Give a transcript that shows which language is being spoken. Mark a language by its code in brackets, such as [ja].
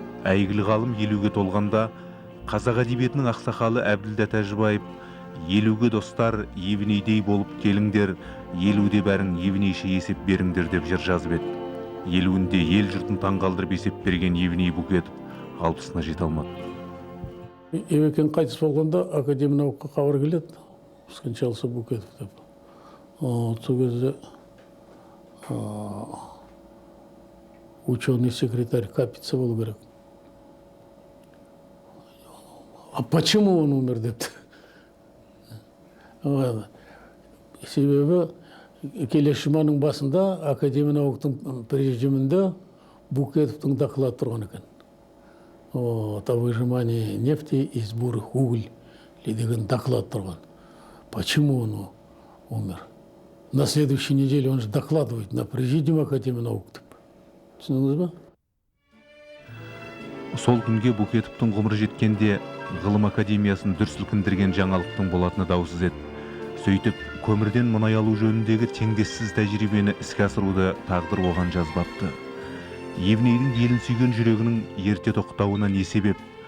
[kk] Әйгілі ғалым 50-ге толғанда қазақ әдебиетінің ақсақалы Әбділда Тәжібаев, 50-ге достар Евнейдей болып келіңдер, 50-де бәрің Евнейше есеп беріңдер деп жыр жазып еді. 50-інде ел жұртын таңғалдырып есеп берген Евней Букетов 60-сына жете алмады. Евекен қайтыс болғанда академия наука хабар келеді. [ru] Скончался Букетов деп. [kk] Сол кезде ученый секретарь Капица болу керек. [ru] А почему он умер депті? [kk] Себебі келесі жұманың басында академия науканың президиумында Букетовтың доклад тұрған екен. [ru] О выжимании нефти из бурых углей [kk] деген доклад тұрған. [ru] Почему он умер? На следующей неделе он же докладывает на президиум академии наук. [kk] Түсіндіңіз ба? Сол күнге Букетовтың ғұмыры жеткенде ғылым академиясын дүр сілкіндірген жаңалықтың болатыны даусыз еді. Сөйтіп, көмірден мұнай алу жөніндегі теңдессіз тәжірибені іске асыруды тағдыр оған жазбапты. Евнейдің елін сүйген жүрегінің ерте тоқтауына не себеп?